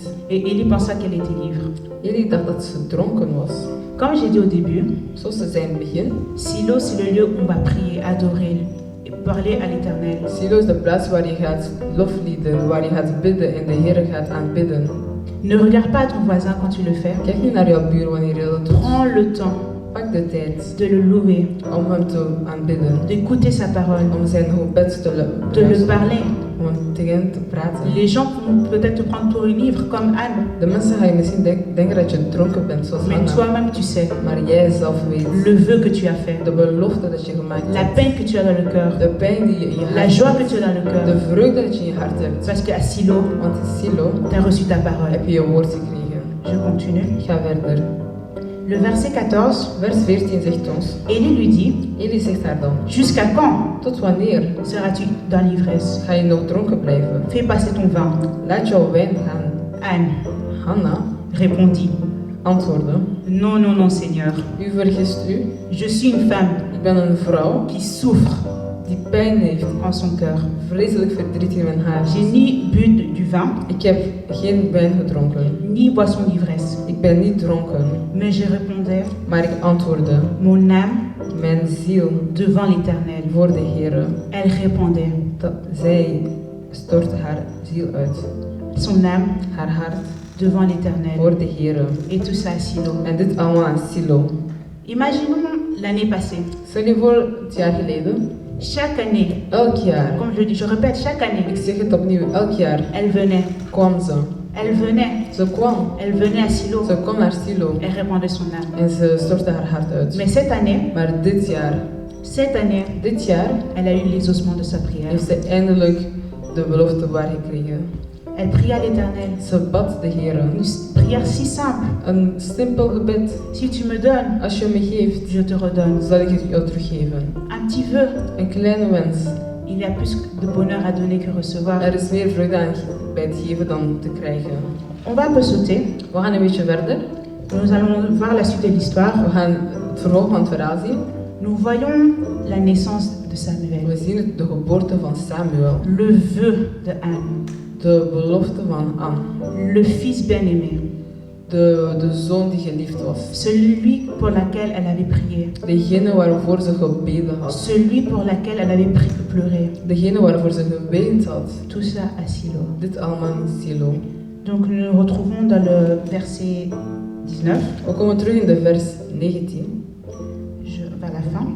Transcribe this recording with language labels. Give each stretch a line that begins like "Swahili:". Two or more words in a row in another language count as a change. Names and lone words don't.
French: Et Élie pensa qu'elle était ivre.
Dutch: Eli dacht dat ze dronken was.
French: Comme j'ai dit au début,
Dutch: Zoals ze zei in het begin,
French: Silo, c'est le lieu où on va prier, adorer et parler à l'Éternel.
Dutch: Silo is de plaats waar je gaat loflieden, waar je gaat bidden en de Heer gaat aanbidden.
French: Ne regarde pas à ton voisin quand tu le fais.
Dutch: Kijk niet naar jouw buur wanneer je dat doet.
French: Prends le temps
Dutch: Pak de tijd
French: de le louer,
Dutch: om hem te aanbidden,
French: d'écouter sa parole,
Dutch: om zijn gebed te
French: de le
Dutch: luisteren,
French: parler.
Dutch: om tegen hem te praten.
French: Les gens vont peut-être te prendre pour une ivre comme Anne,
Dutch: De mensen gaan je misschien denken dat je dronken bent, zoals
French: mais
Dutch: Anna.
French: toi-même tu sais
Dutch: Maar jij zelf weet
French: le vœu que tu as fait,
Dutch: de belofte dat je gemaakt
French: la
Dutch: hebt.
French: peine que tu as dans le cœur,
Dutch: De pijn die je in je
French: la
Dutch: hart
French: joie que
Dutch: hebt.
French: tu as dans le
Dutch: De
French: cœur.
Dutch: vreugde dat je in je hart hebt.
French: Parce qu'à Silo,
Dutch: Want in Silo
French: tu as reçu ta parole.
Dutch: heb je je woord gekregen.
French: Je continue.
Dutch: Ga verder.
French: Le verset 14,
Dutch: Vers 14 zegt ons.
French: Élie lui dit:
Dutch: Eli zegt haar dan.
French: Jusqu'à quand
Dutch: Tot wanneer
French: seras-tu dans l'ivresse?
Dutch: ga je nog dronken blijven?
French: Fais passer ton vin.
Dutch: Laat jouw wijn gaan.
French: Anne
Dutch: Hanna
French: répondit:
Dutch: antwoordde.
French: Non, non, non, Seigneur.
Dutch: U vergist u.
French: Je suis une femme
Dutch: Ik ben een vrouw
French: qui souffre
Dutch: die pijn heeft.
French: en son cœur.
Dutch: Vreselijk verdriet in mijn hart.
French: J'ai ni bu du vin,
Dutch: Ik heb geen wijn gedronken.
French: ni boisson d'ivresse.
Dutch: Ik ben niet dronken.
French: Mais je répondais:
Dutch: Maar ik antwoordde.
French: Mon âme
Dutch: Mijn ziel
French: devant l'Éternel.
Dutch: voor de Heer.
French: Elle répondait.
Dutch: Dat zij stortte haar ziel uit.
French: Son âme
Dutch: Haar hart
French: devant l'Éternel.
Dutch: voor de Heer.
French: Et tout ça à Silo.
Dutch: En dit allemaal aan Silo.
French: Imaginons l'année passée.
Dutch: Stel je voor het jaar geleden.
French: Chaque année,
Dutch: Elk jaar.
French: comme je le dis, je répète, chaque
Dutch: Ik
French: année,
Dutch: zeg het opnieuw. Elk jaar
French: elle venait.
Dutch: kwam ze.
French: Elle venait.
Dutch: Ze kwam.
French: Elle venait à Silo.
Dutch: Ze kwam naar Silo.
French: Elle répandait son âme.
Dutch: En ze stortte haar hart uit.
French: Mais cette année,
Dutch: Maar dit jaar,
French: Cette année,
Dutch: Dit jaar
French: elle a eu l'exaucement de sa prière.
Dutch: heeft ze eindelijk de belofte waargekregen.
French: Elle prie à l'Éternel.
Dutch: Ze bad de Heer.
French: Une prière si simple.
Dutch: Een simpel gebed.
French: Si tu me donnes,
Dutch: Als je me geeft,
French: je te redonne.
Dutch: zal ik het jou teruggeven.
French: Un petit vœu.
Dutch: Een kleine wens.
French: Il y a plus de bonheur à donner que recevoir.
Dutch: Er is meer vreugde aan bij het geven dan te krijgen.
French: On va un peu sauter.
Dutch: We gaan een beetje verder.
French: Nous allons voir la suite de l'histoire.
Dutch: We gaan het vervolg van het verhaal zien.
French: Nous voyons la naissance de Samuel.
Dutch: We zien de geboorte van Samuel.
French: Le vœu de Anne.
Dutch: De belofte van Anne.
French: Le fils bien-aimé.
Dutch: De zoon die geliefd was.
French: Celui pour laquelle elle avait prié.
Dutch: Degene waarvoor ze gebeden had.
French: Celui pour laquelle elle avait pleuré.
Dutch: Degene waarvoor ze geweend had.
French: Tout ça à Silo.
Dutch: Dit allemaal in Silo.
French: Donc nous nous retrouvons dans le verset 19.
Dutch: We komen terug in de vers 19.
French: Vers la fin.